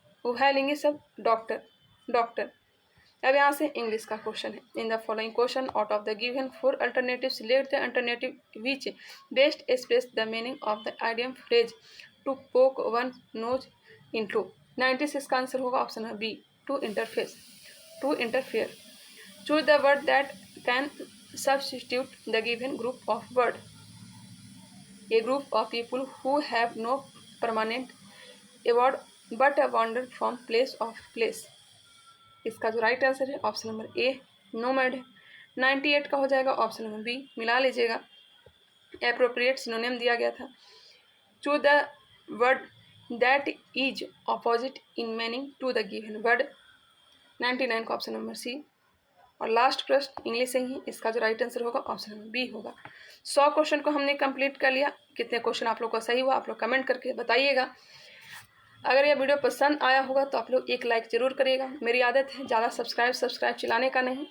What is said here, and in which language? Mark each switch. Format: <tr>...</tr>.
<hi>उभयलिंगी शब्द doctor. Doctor. अब यहाँ से इंग्लिश का क्वेश्चन है।</hi> <en>In the following question out of the given 4 alternative select the alternative which best express the meaning of the idiom phrase to poke one nose into.</en> <hi>96 का answer होगा option है B.</hi> <en>To interface. To interfere. Choose the word that can substitute the given group of word. A group of people who have no permanent abode but wander from place of place.</en> <hi>इसका जो right answer है option number A nomad है। 98 का हो जाएगा option number B. मिला लीजिएगा। Appropriate synonym दिया गया था।</hi> <en>Choose the word that is opposite in meaning to the given word.</en> <hi>99 का ऑप्शन नंबर सी। और लास्ट प्रश्न इंग्लिश से ही, इसका जो राइट आंसर होगा ऑप्शन नंबर बी होगा। 100 क्वेश्चन को हमने कंप्लीट कर लिया। कितने क्वेश्चन आप लोग का सही हुआ आप लोग कमेंट करके बताइएगा। अगर यह वीडियो पसंद आया होगा तो आप लोग एक लाइक ज़रूर करिएगा। मेरी आदत है ज़्यादा सब्सक्राइब चिल्लाने का नहीं।</hi>